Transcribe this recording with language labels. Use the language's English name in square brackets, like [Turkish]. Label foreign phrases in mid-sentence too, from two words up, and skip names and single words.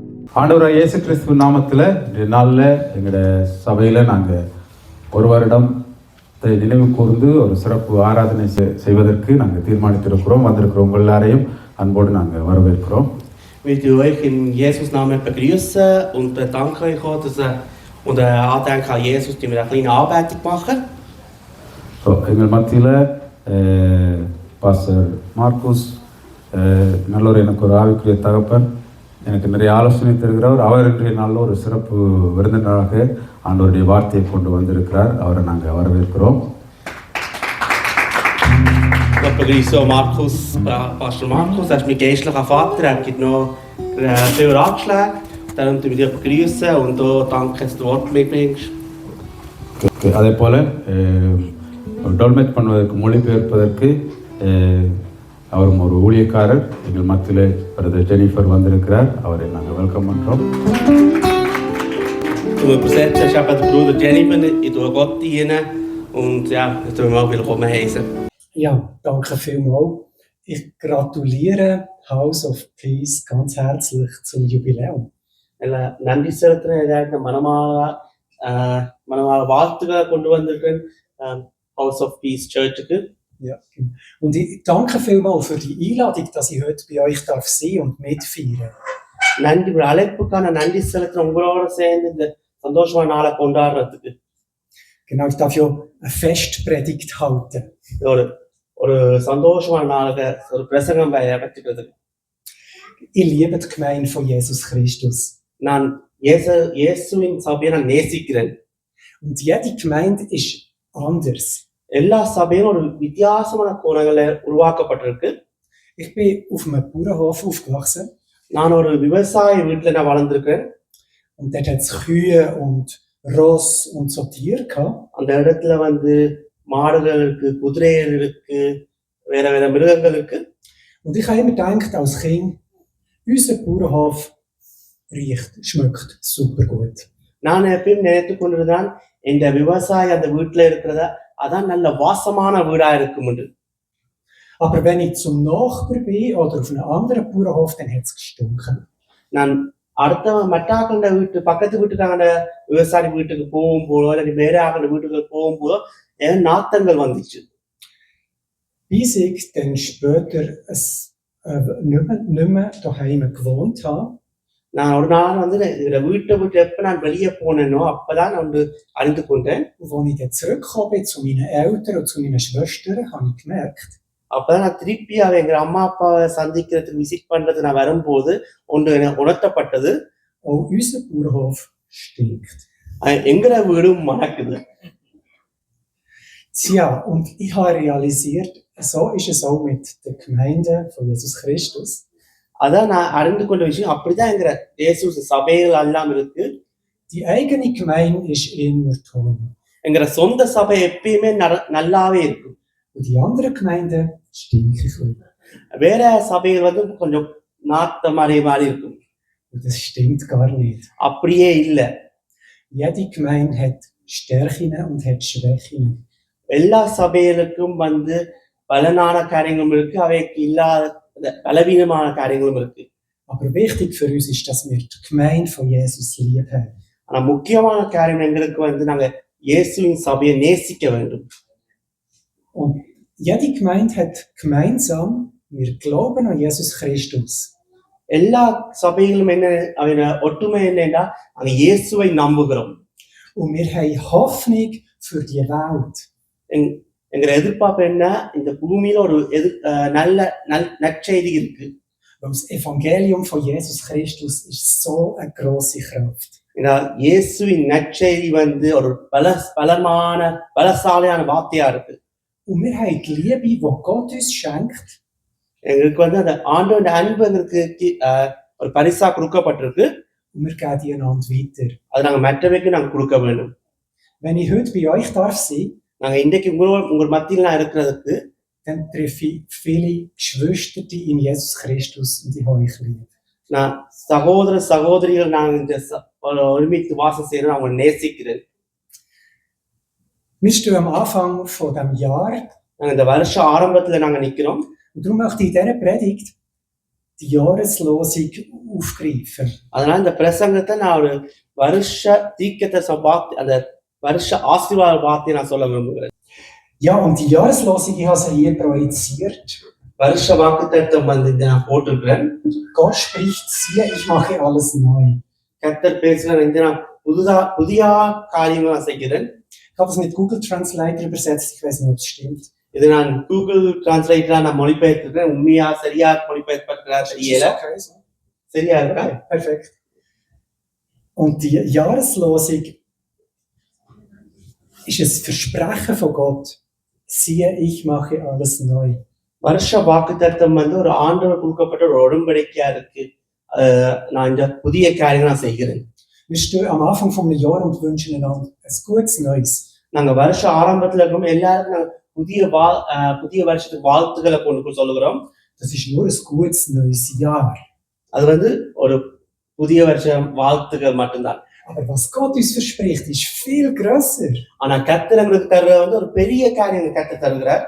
[Tamil] ஆண்டவராகிய இயேசு கிறிஸ்துவ நாமத்தில் இன்றைய நாளில் எங்களோட சபையில் நாங்கள் ஒரு வருடம் நினைவு கூர்ந்து ஒரு சிறப்பு ஆராதனை செய்வதற்கு நாங்கள் தீர்மானித்திருக்கிறோம். வந்திருக்கிறோம் உங்கள் எல்லாரையும் அன்போடு நாங்கள் வரவேற்கிறோம். [German] Will ich euch in Jesus Namen begrüßen und bedanke euch auch, dass unter Andenken an Jesus die wir eine kleine Anbetung machen. [Tamil] எங்கள் மத்தியில் பாஸ்டர் மார்க்குஸ் நல்ல எனக்கு ஒரு ஆவிக்குரிய தகப்பன், எனக்கு நிறைய ஆலோசனை தருகிறவர். அவர் இன்றைய நாளில் ஒரு சிறப்பு விருந்தினராக ஆண்டவருடைய வார்த்தையை கொண்டு வந்திருக்கிறார். அவரை நாங்கள் வரவேற்கிறோம். [German] Ich begrüße Markus, Pastor Markus, er ist mein geistlicher Vater, er gibt noch viele Ratschläge. Darum möchte ich dich begrüßen und auch danke, dass du Wort mitbringst. [Tamil] அதே போல் டோல்மேட் பண்ணுவதற்கு மொழிபெயர்ப்பதற்கு அவரும் ஒரு ஊழியக்காரர் எங்கள் மத்தியில் பிரதர் ஜெனிஃபர் வந்திருக்கிறார். அவரை நாங்கள் வெல்கம் பண்ணுறோம். [German] Zum Übersetzen ist eben der Bruder Jennifer, ich tue Gott dienen und ja, ich tue mal willkommen heißen. Ja, danke vielmals. Ich gratuliere House of Peace ganz herzlich zum Jubiläum. [Tamil] நன்றி செலுத்துறேன். மனமால வாழ்த்துக்களை கொண்டு வந்திருக்கேன் House of Peace Churchக்கு. [German] Ja, und ich danke vielmals für die Einladung, dass ich heute bei euch darf sein und mitfeiern. [Tamil] நன்றி அழைப்புக்கான நன்றி செலுத்துறேன், உங்களோட சேர்ந்து இந்த சந்தோஷமான நாளை கொண்டாடுறதுக்கு. [German] Genau, ich darf ja eine Festpredigt halten. [Tamil] ஒரு சந்தோஷமான நாளுக்கு ஒரு பிரசங்கம் வச்சுக்கிறதுக்கு. [German] Ich liebe die Gemeinde von Jesus Christus. [Tamil] நான் இயேசுவின் சபையை நான் நேசிக்கிறேன். [German] Und jede Gemeinde ist anders. [Tamil] எல்லா சபையும் ஒரு வித்தியாசமான கோணங்களை உருவாக்கப்பட்டிருக்கு. [German] Ich bin auf einem Bauernhof aufgewachsen. [Tamil] நான் ஒரு விவசாய வீட்டில் நான் வளர்ந்திருக்கேன். [German] Und dort hat es Kühe und Ross und so Tiere gehabt. [Tamil] அந்த இடத்துல மாடுகள் இருக்கு, குதிரைகள் இருக்கு, வேற வேற மிருகங்கள் இருக்கு. [German] Und ich habe immer gedacht als Kind, unser Bauernhof schmeckt super gut. [Tamil] நான் எப்பயும் நினைத்து கொண்டிருந்தான், இந்த விவசாயி அந்த வீட்டுல இருக்கிறத அதான் நல்ல வாசமான வீடா இருக்கும். [German] Aber wenn ich zum Nachbar bin oder auf einem anderen Bauernhof, dann hat es gestunken. [Tamil] நான் அடுத்த மட்டாக்கள வீட்டு பக்கத்து வீட்டுக்கான விவசாயி வீட்டுக்கு போகும்போதோ அல்லது வேற ஆக்கள வீட்டுக்கு போகும்போதோ நாத்தங்கள் வந்துச்சு. [German] Bis ich dann später nicht mehr daheim gewohnt habe. [Tamil] நான் ஒரு நாள் இந்த வீட்டை விட்டு எப்ப நான் வெளியே போனேனோ அப்பதான் நான் அறிந்து கொண்டேன். [German] Als ich dann zurückgekommen bin zu meinen Eltern und zu meinen Schwestern, habe ich gemerkt, [Tamil] அப்பதான் நான் திருப்பி எங்க அம்மா அப்பாவை சந்திக்கிறதுக்கு விசிட் பண்றது நான் வரும்போது ஒன்று உணர்த்தப்பட்டது, [German] unser Bauernhof stinkt. [Tamil] எங்கட வீடும் மணக்குது. [German] Tja, und ich habe realisiert, so ist es auch mit der Gemeinde von Jesus Christus. [Tamil] அதான் நான் அறிந்து கொண்ட விஷயம், அப்படிதான் எங்க இயேசு சபைகள் எல்லாம் இருக்கு. [German] Die eigene Gemeinde ist immer toll. [Tamil] எங்க சொந்த சபை எப்பயுமே நல்லாவே இருக்கும். [German] Und die andere Gemeinde stinkt. [Tamil] வேற சபைகள் கொஞ்சம் நாத்த மாதிரி இருக்கும். [German] Und das stimmt gar nicht. [Tamil] அப்படியே இல்ல. [German] Jede Gemeinde hat Stärken und hat Schwächen. [Tamil] எல்லா சபைகளுக்கும் பலனான காரியங்களும் இருக்கு, அவைக்கு இல்லாத பலவீனமான காரியங்களும் இருக்கு. [German] Aber wichtig für uns ist, dass wir die Gemeinde von Jesus lieb haben. [Tamil] ஆனா முக்கியமான காரியம் எங்களுக்கு நாங்க இயேசுவின் சபையை நேசிக்க வேண்டும். [German] Und jede Gemeinde hat gemeinsam, wir glauben an Jesus Christus. [Tamil] எல்லா சபைகளும் ஒற்றுமை என்னன்னா நாங்க இயேசுவை நம்புகிறோம். [German] Und wir haben Hoffnung für die Welt. [Tamil] எங்க எதிர்பார்ப்பு என்ன, இந்த பூமியில ஒரு நல்ல நற்செய்தி இருக்கு. [German] Das Evangelium von Jesus Christus ist so eine grosse Kraft. [Tamil] இயேசுவின் நற்செய்தி ஒரு பலசாலியான வார்த்தையா இருக்கு. [German] Und wir haben die Liebe, die Gott uns schenkt. [Tamil] எங்களுக்கு அந்த ஆண்டவரோட அன்பு எங்களுக்கு ஒரு பரிசா கொடுக்கப்பட்டிருக்கு. [German] Und wir geben die einander weiter. [Tamil] அது நாங்க மற்றவருக்கு நாங்க கொடுக்க வேண்டும். [German] Wenn ich heute bei euch darf sein, [Tamil] நாங்க இன்றைக்கு உங்க மத்தியில் நான் இருக்கிறதுக்கு, [German] dann treffe ich viele Geschwister in Jesus Christus und ich habe euch lieb. [Tamil] நான் சகோதர சகோதரிகள் நாங்க இந்த ஒருமித்து வாசம் செய்யறோம், அவங்க நேசிக்கிறேன். [German] Wir stehen am Anfang von dem Jahr. [Tamil] நாங்க இந்த வருஷ ஆரம்பத்துல நாங்க நிக்கிறோம். [German] Und darum möchte ich in dieser Predigt die Jahreslosung aufgreifen. [Tamil] அதனால இந்த பிரசங்கத்தை நான் ஒரு வருஷ தீர்க்கதரிசன வார்த்தை, அந்த வருஷ ஆசீர்வாத வார்த்தையை நான் சொல்ல விரும்புகிறேன். [German] Ja, und die Jahreslosung, ich habe sie hier projiziert. [Tamil] வருஷ வாக்குத்தத்தம் வந்து நான் போட்டிருக்கிறேன். [German] Gott spricht, siehe, ich mache alles neu. [Tamil] கர்த்தர் பேசுகிறார், இந்த நான் புதிய காரியங்களை செய்கிறேன். [German] Ich habe das mit Google Translator übersetzt, ich weiß nicht, ob es stimmt. [Tamil] இது நான் கூகுள் டிரான்ஸ்லேட்டரா நான் மொழிபெயர்த்திருக்கேன். உண்மையா சரியா மொழிபெயர்ப்பா தெரியல. [German] Okay, so. [Tamil] சரியா இருக்கா? [German] Okay, perfekt. Und die Jahreslosung ist ein Versprechen von Gott. Siehe, ich mache alles neu. [Tamil] வருஷ வாக்குத்தத்தம் வந்து ஒரு ஆண்டவர் கொடுக்கப்பட்ட ஒரு உடன்படிக்கையா இருக்கு. நான் இந்த புதிய காரியங்களை நான் செய்கிறேன். [German] Wir stehen am Anfang vom Jahr und wünschen einander ein gutes Neues. [Tamil] நாங்க வருஷ ஆரம்பத்துல இருக்கோம், எல்லாருக்கும் நாங்க புதிய வருஷத்துக்கு வாழ்த்துக்களை கொண்டு சொல்லுகிறோம். [German] Das ist nur ein gutes neues Jahr. [Tamil] அது வந்து ஒரு புதிய வருஷம் வாழ்த்துக்கள் மட்டும்தான். [German] Aber was Gott uns verspricht, ist viel grösser. [Tamil] ஆனா கர்த்தர் எங்களுக்கு தர்ற வந்து ஒரு பெரிய காரியம் கர்த்தர் தருகிறார்.